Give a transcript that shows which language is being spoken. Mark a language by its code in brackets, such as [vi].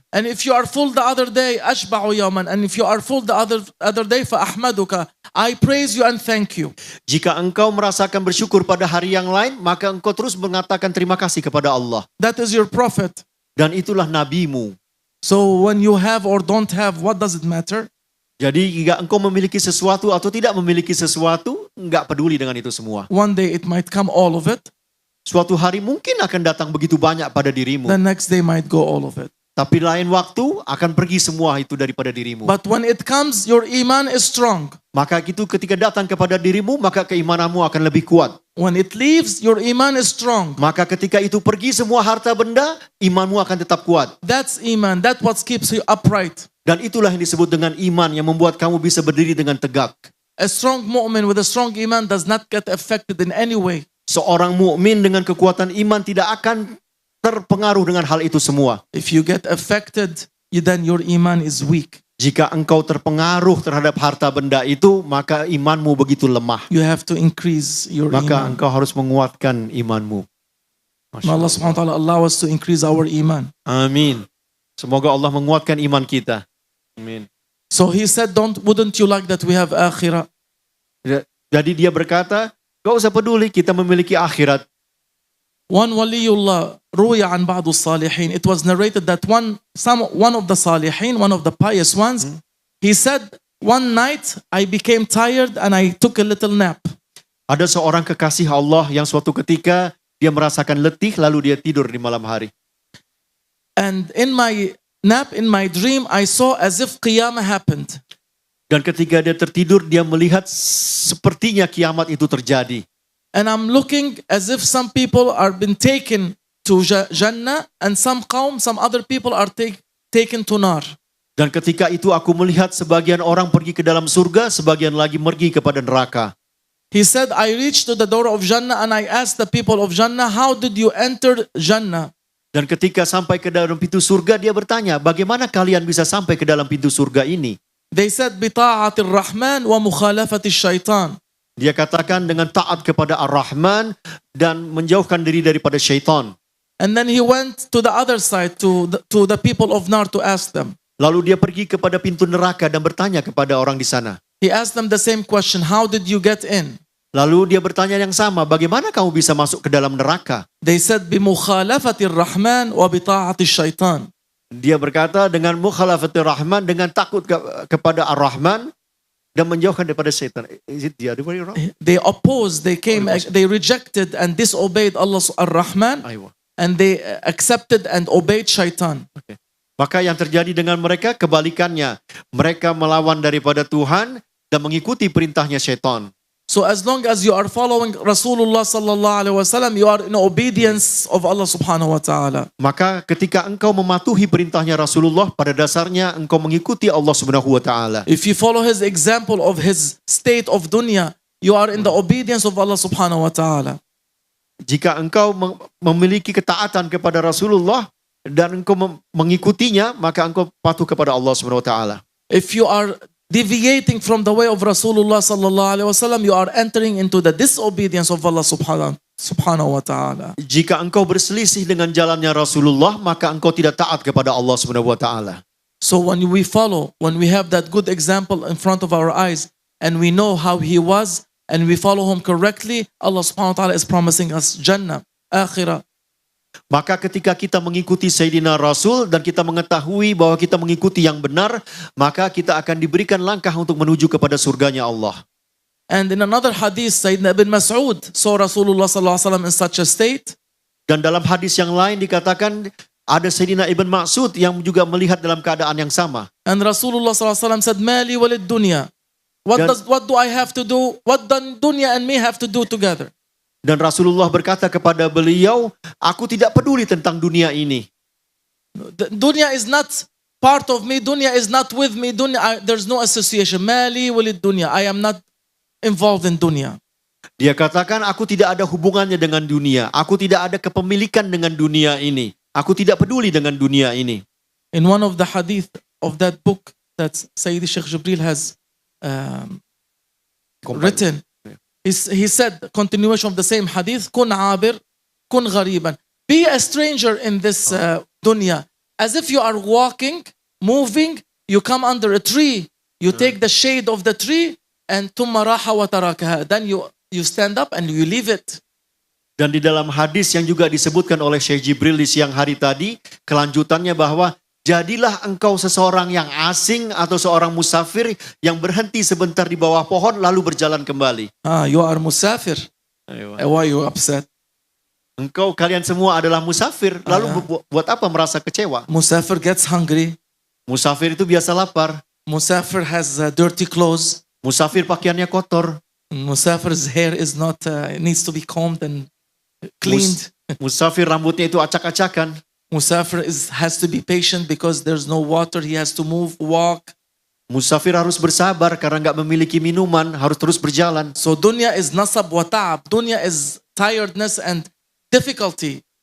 [en] And if you are full the other day, [ar] ashba'u yawman. [en] And if you are full the other day, [ar] fa'ahmaduka. [en] I praise you and thank you. [id] Jika engkau merasakan bersyukur pada hari yang lain, maka engkau terus mengatakan terima kasih kepada Allah. [en] That is your prophet. [id] Dan itulah nabimu. [en] So when you have or don't have, what does it matter? [id] Jadi jika engkau memiliki sesuatu atau tidak memiliki sesuatu, enggak peduli dengan itu semua. [en] One day it might come all of it. [id] Suatu hari mungkin akan datang begitu banyak pada dirimu. [en] The next day might go all of it. [id] Tapi lain waktu akan pergi semua itu daripada dirimu. [en] But when it comes, your iman is strong. [id] Maka itu ketika datang kepada dirimu, maka keimananmu akan lebih kuat. [en] When it leaves, your iman is strong. [id] Maka ketika itu pergi semua harta benda, imanmu akan tetap kuat. [en] That's iman. That's what keeps you upright. [id] Dan itulah yang disebut dengan iman yang membuat kamu bisa berdiri dengan tegak. [en] A strong mu'min with a strong iman does not get affected in any way. [id] Seorang mukmin dengan kekuatan iman tidak akan terpengaruh dengan hal itu semua. [en] If you get affected, then your iman is weak. [id] Jika engkau terpengaruh terhadap harta benda itu, maka imanmu begitu lemah. [en] You have to increase your [id] Maka [en] iman. [id] engkau harus menguatkan imanmu. Masya [en] May Allah subhanahu wa ta'ala allow us to increase our iman. [id] Amin. Semoga Allah menguatkan iman kita. Amin. [en] So he said, wouldn't you like that we have akhirah? [id] Jadi dia berkata, gak usah peduli kita memiliki akhirat. [ar] One waliyullah, ruya an ba'du salihin. [en] It was narrated that one of the salihin, one of the pious ones, he said, one night I became tired and I took a little nap. [id] Ada seorang kekasih Allah yang suatu ketika dia merasakan letih lalu dia tidur di malam hari. [en] And in my nap, in my dream, I saw as if qiyamah happened. [id] Dan ketika dia tertidur, dia melihat sepertinya kiamat itu terjadi. [en] And I'm looking as if some people are been taken to Jannah and some other people are taken to Nar. [id] Dan ketika itu aku melihat sebagian orang pergi ke dalam surga, sebagian lagi pergi kepada neraka. [en] He said, I reached to the door of Jannah and I asked the people of Jannah, how did you enter Jannah? [id] Dan ketika sampai ke dalam pintu surga, dia bertanya, bagaimana kalian bisa sampai ke dalam pintu surga ini? [en] They said, [ar] bita'atir rahman wa mukhalafatis shaitan. [id] Dia katakan dengan taat kepada Ar-Rahman dan menjauhkan diri daripada syaitan. [en] And then he went to the other side, to the people of Nar to ask them. [id] Lalu dia pergi kepada pintu neraka dan bertanya kepada orang di sana. [en] He asked them the same question, how did you get in? [id] Lalu dia bertanya yang sama, bagaimana kamu bisa masuk ke dalam neraka? [en] They said, [ar] bimukhalafatir rahman wa bita'atis shaitan. [id] Dia berkata dengan mukhalafatir rahman, dengan takut kepada Ar-Rahman dan menjauhkan daripada syaitan. [en] Is it the other way around? They opposed, they rejected and disobeyed Allah Ar-Rahman, and they accepted and obeyed shaitan. Okay. [id] Maka yang terjadi dengan mereka kebalikannya. Mereka melawan daripada Tuhan dan mengikuti perintahnya syaitan. [en] So as long as you are following Rasulullah sallallahu alaihi wasallam, you are in obedience of Allah subhanahu wa ta'ala. [id] Maka ketika engkau mematuhi perintahnya Rasulullah, pada dasarnya engkau mengikuti Allah subhanahu wa ta'ala. [en] If you follow his example of his state of dunya, you are in the obedience of Allah subhanahu wa ta'ala. [id] Jika engkau memiliki ketaatan kepada Rasulullah dan engkau mengikutinya, maka engkau patuh kepada Allah subhanahu wa ta'ala. [en] If you are deviating from the way of Rasulullah sallallahu alaihi wasallam, you are entering into the disobedience of Allah subhanahu wa ta'ala. [id] Jika engkau berselisih dengan jalannya Rasulullah, maka engkau tidak taat kepada Allah subhanahu wa ta'ala. [en] So when we have that good example in front of our eyes, and we know how he was, and we follow him correctly, Allah subhanahu wa ta'ala is promising us Jannah, akhirah. [id] Maka ketika kita mengikuti Sayyidina Rasul dan kita mengetahui bahwa kita mengikuti yang benar, maka kita akan diberikan langkah untuk menuju kepada surganya Allah. [en] And in another hadith, Sayyidina Ibn Mas'ud saw Rasulullah sallallahu alaihi wasallam in such a state. [id] Dan dalam hadis yang lain dikatakan ada Sayyidina Ibn Mas'ud yang juga melihat dalam keadaan yang sama. [en] And Rasulullah sallallahu alaihi wasallam said, [ar] "Mali walid dunya." [en] What do I have to do? What does dunya and me have to do together? [id] Dan Rasulullah berkata kepada beliau, aku tidak peduli tentang dunia ini. [en] Dunya is not part of me. Dunya is not with me. There's no association. [ar] Mali walid dunya. [en] I am not involved in dunya. [id] Dia katakan, aku tidak ada hubungannya dengan dunia. Aku tidak ada kepemilikan dengan dunia ini. Aku tidak peduli dengan dunia ini. [en] In one of the hadith of that book that Sayyidi Sheikh Jibril has written, he said, continuation of the same hadith, [ar] kun abir, kun ghariban. [en] Be a stranger in this dunya. As if you are walking, moving, you come under a tree, you take the shade of the tree, and [ar] thumma raha wa tarakaha. [en] Then you stand up and you leave it. [id] Dan di dalam hadis yang juga disebutkan oleh Syekh Jibril di siang hari tadi, kelanjutannya bahwa jadilah engkau seseorang yang asing atau seorang musafir yang berhenti sebentar di bawah pohon lalu berjalan kembali. [en] You are musafir. Why you upset? [id] Kalian semua adalah musafir. Lalu buat apa merasa kecewa? [en] Musafir gets hungry. [id] Musafir itu biasa lapar. [en] Musafir has dirty clothes. [id] Musafir pakaiannya kotor. [en] Musafir's hair is not needs to be combed and cleaned. [id] Musafir rambutnya itu acak-acakan. [en] Musafir has to be patient because there's no water. He has to move, walk. [id] Musafir harus bersabar karena nggak memiliki minuman, harus terus berjalan. [en] So dunya is [ar] nasab wa ta'ab. [en] Dunya is tiredness and difficulty.